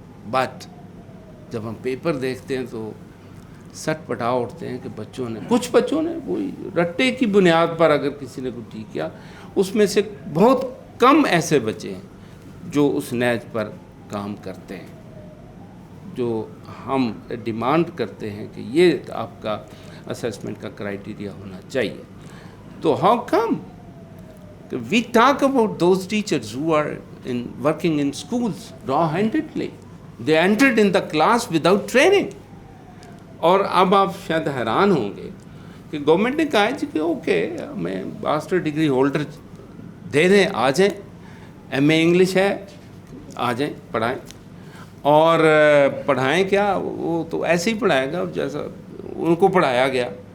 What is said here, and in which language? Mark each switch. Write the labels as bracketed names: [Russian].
[Urdu] But جب ہم paper دیکھتے ہیں تو سٹ پٹا اٹھتے ہیں کہ کچھ بچوں نے وہی رٹے کی بنیاد پر اگر کسی نے کوئی ٹھیک کیا، اس میں سے بہت کم ایسے بچے ہیں جو اس نیج پر کام کرتے ہیں جو ہم ڈیمانڈ کرتے ہیں کہ یہ آپ کا اسیسمنٹ کا کرائیٹیریا ہونا چاہیے. تو [English] How come We talk about those teachers who are working in schools raw-handedly. They entered in the class without training. [Urdu] اور اب آپ شاید حیران ہوں گے کہ گورنمنٹ نے کہا ہے جی کہ اوکے ہمیں ماسٹر ڈگری ہولڈر دے دیں، آ جائیں، ایم اے انگلش ہے، آ جائیں پڑھائیں. اور پڑھائیں کیا، وہ تو ایسے ہی پڑھائے گا جیسا ان کو پڑھایا گیا.